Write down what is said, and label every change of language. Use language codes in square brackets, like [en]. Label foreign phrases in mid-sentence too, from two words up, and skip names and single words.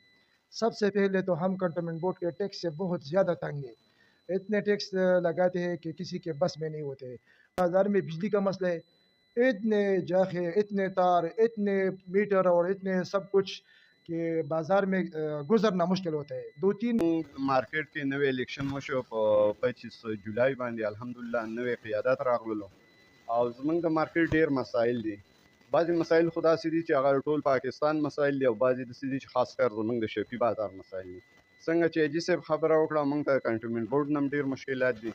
[ur] سب سے پہلے تو ہم کنٹونمنٹ بورڈ کے ٹیکس سے بہت زیادہ تنگ ہیں. اتنے ٹیکس لگاتے ہیں کہ کسی کے بس میں نہیں ہوتے. بازار میں بجلی کا مسئلہ ہے، اتنے جاخے، اتنے تار، اتنے میٹر اور اتنے سب کچھ کہ بازار میں گزرنا مشکل ہوتا ہے. دو تین [ps] مارکیٹ کې نوې الیکشن وشو په 25 جولای باندې الحمدلله نوې قیادت راغلو او زمونږ د مارکیټ ډیر مسایل دي. بعضې مسایل خو داسې دي چې هغه ټول پاکستان مسایل دي او بعضې داسې دي چې خاص کر زمونږ د شفي بازار مسایل دي. څنګه چې حاجي صاحب خبره وکړه موږ ته کنټونمنټ بورډ نه هم ډېر مشکلات دي.